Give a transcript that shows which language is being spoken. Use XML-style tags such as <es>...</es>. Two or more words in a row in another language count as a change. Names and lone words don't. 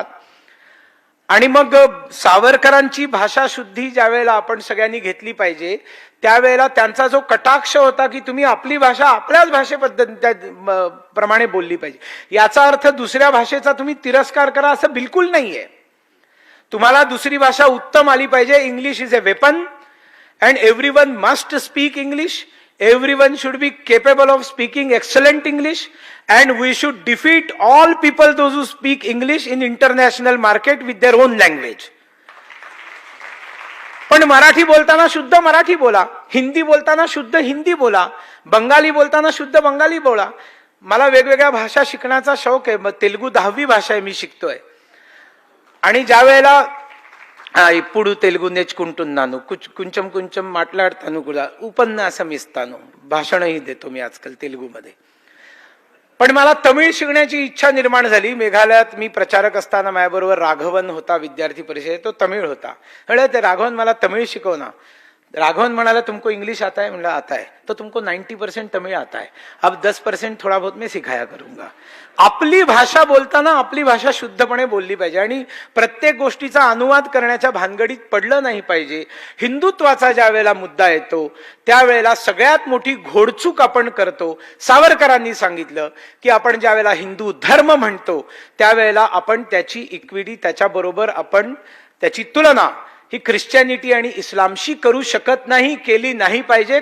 <mr>आणि मग सावरकरांची भाषा शुद्धी ज्या वेळेला आपण सगळ्यांनी घेतली पाहिजे, त्यावेळेला त्यांचा जो कटाक्ष होता की तुम्ही आपली भाषा आपल्याच भाषेप्रमाणे बोलली पाहिजे, याचा अर्थ दुसऱ्या भाषेचा तुम्ही तिरस्कार करा असं बिलकुल नाहीये. तुम्हाला दुसरी भाषा उत्तम आली पाहिजे.</mr> <en>English is a weapon and everyone must speak English. Everyone should be capable of speaking excellent English, and we should defeat all people those who speak English in international market with their own language.</en> <mr>पण मराठी बोलताना शुद्ध मराठी बोला, हिंदी बोलताना शुद्ध हिंदी बोला, बंगाली बोलताना शुद्ध बंगाली बोला. मला वेगवेगळ्या भाषा शिकण्याचा शौक आहे. तेलुगू 10वी भाषा आहे मी शिकतोय. आणि ज्या वेळेला</mr> <te>ఇప్పుడు తెలుగు నేర్చుకుంటున్నాను కొంచెం కొంచెం మాట్లాడతాను కూడా ఉపన్యాసం ఇస్తాను</te> <mr>भाषणही देतो मी आजकाल तेलुगूमध्ये. पण मला तमिळ शिकण्याची इच्छा निर्माण झाली. मेघालयात मी प्रचारक असताना माझ्याबरोबर राघवन होता विद्यार्थी परिषदेत, तो तमिळ होता. ते राघवन मला तमिळ शिकव ना. राघवन म्हणाला</mr> <hi>तुमको इंग्लिश आता है. म्हणलं आता है. तो तुमको 90% तमिळ आता है, अब 10% थोड़ा बहुत मैं सिखाया करूंगा.</hi> <mr>आपली भाषा बोलताना आपली भाषा शुद्धपणे बोलली पाहिजे आणि प्रत्येक गोष्टीचा अनुवाद करण्याच्या भानगडीत पडलं नाही पाहिजे. हिंदुत्वाचा ज्या वेळेला मुद्दा येतो त्यावेळेला सगळ्यात मोठी घोडचूक आपण करतो. सावरकरांनी सांगितलं की आपण ज्या वेळेला हिंदू धर्म म्हणतो त्यावेळेला आपण त्याची इक्विटी, त्याच्याबरोबर आपण त्याची तुलना ही ख्रिश्चॅनिटी आणि इस्लामशी करू शकत नाही, केली नाही पाहिजे.</mr>